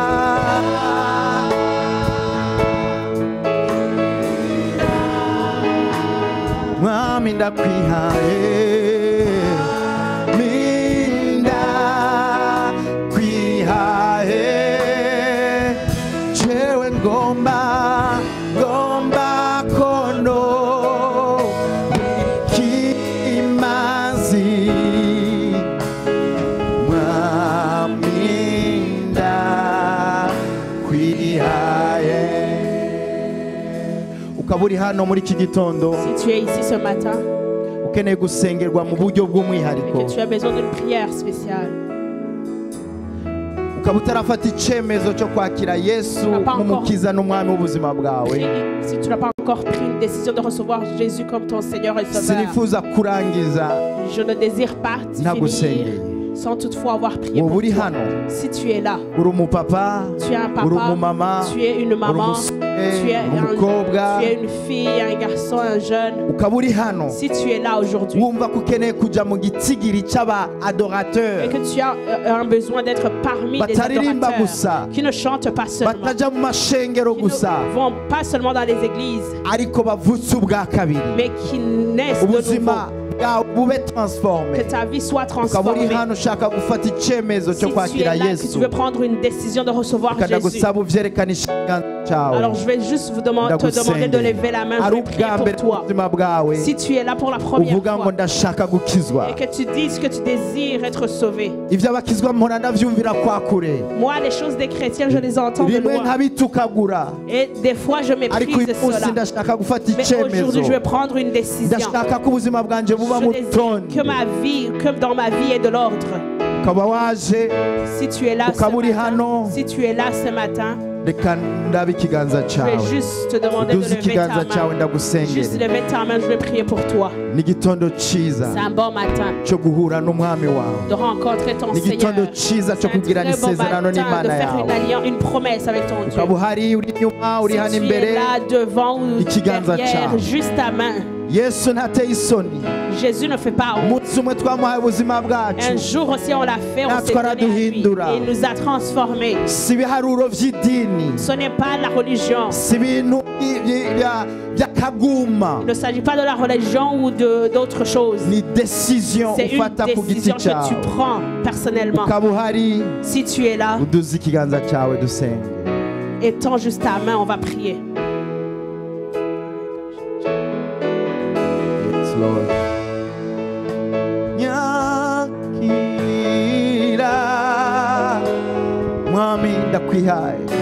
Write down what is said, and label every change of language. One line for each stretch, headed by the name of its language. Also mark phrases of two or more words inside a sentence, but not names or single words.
Kinyarwanda: Mwami ndakwihaye, ndakwihaye, jewe ngomba kono ikimazi. Mwami ndakwihaye. Ukaba uri hano muri iki gitondo
French: Si tu es ici ce matin
Kinyarwanda: ukeneye gusengerwa mu buryo
French: et
Kinyarwanda: bw'umwihariko,
French: que tu as besoin d'une prière spéciale,
Kinyarwanda: ukaba utarafata icyemezo cyo kwakira Yesu nk'umukiza n'umwami w'ubuzima bwawe,
French: si tu n'as pas encore pris une décision de recevoir Jésus comme ton Seigneur et Sauveur,
Kinyarwanda: sinifuza kurangiza
French: je ne désire pas finir
Kinyarwanda: ntagusengeye.
French: sans toutefois avoir prié
Kinyarwanda: Wowe
French: pour
Kinyarwanda: uri
French: toi.
Kinyarwanda: hano,
French: Si tu es là,
Kinyarwanda: uri umupapa,
French: tu es un
Kinyarwanda: uri
French: papa,
Kinyarwanda: umumama,
French: tu es une
Kinyarwanda: uri
French: maman,
Kinyarwanda: umusore,
French: tu es,
Kinyarwanda: uri umukobwa,
French: tu es une fille, un garçon, un jeune.
Kinyarwanda: ukaba uri hano
French: Si tu es là aujourd'hui
Kinyarwanda: wumva ko ukeneye kujya mu gitigiri cy'aba
French: et adorateurs que tu as un besoin d'être parmi les
Kinyarwanda: bataririmba
French: adorateurs
Kinyarwanda: gusa,
French: qui ne chantent pas seulement,
Kinyarwanda: batajya mu mashengero
French: qui
Kinyarwanda: gusa,
French: ne vont pas seulement dans les églises,
Kinyarwanda: ariko bavutse ubwa kabiri,
French: mais qui naissent de nouveau.
Kinyarwanda: ubuzima bwawe bube transforme.
French: Que ta vie soit
Kinyarwanda: ukaba uri
French: transformée.
Kinyarwanda: hano ushaka gufata icyemezo
French: Si
Kinyarwanda: cyo
French: tu es
Kinyarwanda: kwakira
French: là, que
Kinyarwanda: Yesu,
French: tu veux prendre une décision de recevoir
Kinyarwanda: kandi
French: Jésus,
Kinyarwanda: ndagusaba uvyerekanishe ikiganza cyawe.
French: alors je vais juste te demander de lever la main. Je
Kinyarwanda: ari
French: vais prier
Kinyarwanda: ubwa
French: pour
Kinyarwanda: mbere mu
French: toi.
Kinyarwanda: buzima bwawe
French: Si tu es là pour la première
Kinyarwanda: uvuga ngo
French: fois
Kinyarwanda: ndashaka gukizwa,
French: et que tu dises que tu désires être sauvé.
Kinyarwanda: ibyo abakizwa mpora ndavyumvira kwa kure,
French: Moi, les choses des chrétiens, je les entends de
Kinyarwanda: rimwe
French: loin.
Kinyarwanda: nkabitukagura,
French: Et des fois, je
Kinyarwanda: ariko uyu
French: méprise
Kinyarwanda: munsi
French: cela.
Kinyarwanda: ndashaka gufata
French: Mais aujourd'hui,
Kinyarwanda: icyemezo.
French: je vais prendre une décision.
Kinyarwanda: Ndashaka ko ubuzima bwanje buba
French: Je
Kinyarwanda: mu
French: désire
Kinyarwanda: rutonde.
French: que ma vie, que dans ma vie, est de l'ordre.
Kinyarwanda: Ukaba waje,
French: Si tu es là ce
Kinyarwanda: ukaba uri
French: matin,
Kinyarwanda: hano,
French: si tu es là ce matin,
Kinyarwanda: reka ndabe ikiganza
French: je vais
Kinyarwanda: cyawe.
French: juste te demander de
Kinyarwanda: Uduze
French: lever ta
Kinyarwanda: ikiganza cyawe
French: main. Juste
Kinyarwanda: ndagusengere.
French: lever ta main, je vais prier pour toi.
Kinyarwanda: Ni igitondo cyiza
French: C'est un bon matin
Kinyarwanda: cyo guhura n'umwami wawe.
French: de rencontrer ton
Kinyarwanda: Ni igitondo
French: Seigneur.
Kinyarwanda: cyiza
French: C'est
Kinyarwanda: cyo
French: un
Kinyarwanda: kugirana
French: très bon
Kinyarwanda: isezerano
French: matin de
Kinyarwanda: n'Imana
French: faire une
Kinyarwanda: yawe.
French: alliance, une promesse avec ton Dieu.
Kinyarwanda: ukaba uhari uri inyuma, uri hano
French: Si tu es
Kinyarwanda: imbere.
French: là devant ou
Kinyarwanda: Ikiganza
French: derrière,
Kinyarwanda: cyawe.
French: juste ta main.
Kinyarwanda: Yesu ntateye isoni.
French: Jésus ne fait pas honte.
Kinyarwanda: Umunsi umwe twamuhaye ubuzima
French: Un
Kinyarwanda: bwacu,
French: jour aussi on l'a fait, on
Kinyarwanda: Natwe
French: s'est donné à lui.
Kinyarwanda: araduhindura.
French: Et il nous a transformés.
Kinyarwanda: si ibiharuro by'idini,
French: Ce n'est pas la religion.
Kinyarwanda: si ibintu by'akaguma,
French: Il ne s'agit pas de la religion ou d'autres choses.
Kinyarwanda: ni decision
French: C'est une
Kinyarwanda: ufata ku giti
French: décision que
Kinyarwanda: cyawe.
French: tu prends personnellement.
Kinyarwanda: ukaba uhari,
French: Si tu es là,
Kinyarwanda: uduze ikiganza cyawe dusenge.
French: étends juste ta main, on va prier.
English: Yes, Lord.
Kinyarwanda: Nyakira mwami ndakwihaye,